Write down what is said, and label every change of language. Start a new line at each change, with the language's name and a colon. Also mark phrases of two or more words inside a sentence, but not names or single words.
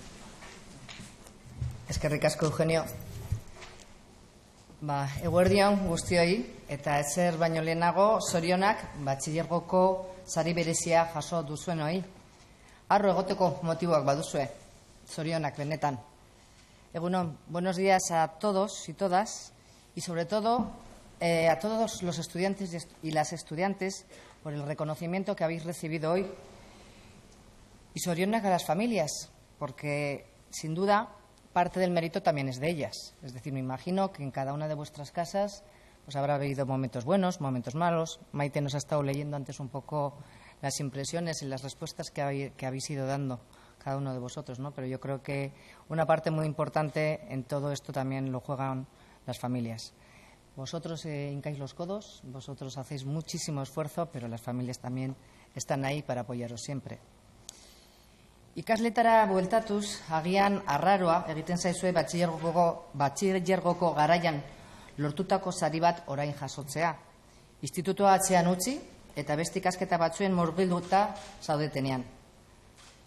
Basque: Eskerrik asko, Eugenio. Eguerdion guztioi eta ezer baino lehenago zorionak batxilergoko sari berezia jaso duzuenoi. Harro egoteko motiboak baduzue. Zorionak benetan.
Spanish: Egunon, buenos días a todos y todas y sobre todo a todos los estudiantes y las estudiantes por el reconocimiento que habéis recibido hoy y zorionak a las familias, porque sin duda parte del mérito también es de ellas. Es decir, me imagino que en cada una de vuestras casas pues habrá habido momentos buenos, momentos malos. Maite nos ha estado leyendo antes un poco las impresiones y las respuestas que habéis ido dando cada uno de vosotros, ¿no? Pero yo creo que una parte muy importante en todo esto también lo juegan las familias. Vosotros hincáis los codos, vosotros hacéis muchísimo esfuerzo, pero las familias también están ahí para apoyaros siempre.
Basque: Ikasletara bueltatuz, agian arraroa egiten zaizue batxilergoko garaian lortutako sari bat orain jasotzea. Institutua atzean utzi eta beste ikasketa batzuen murgilduta zaudetenean.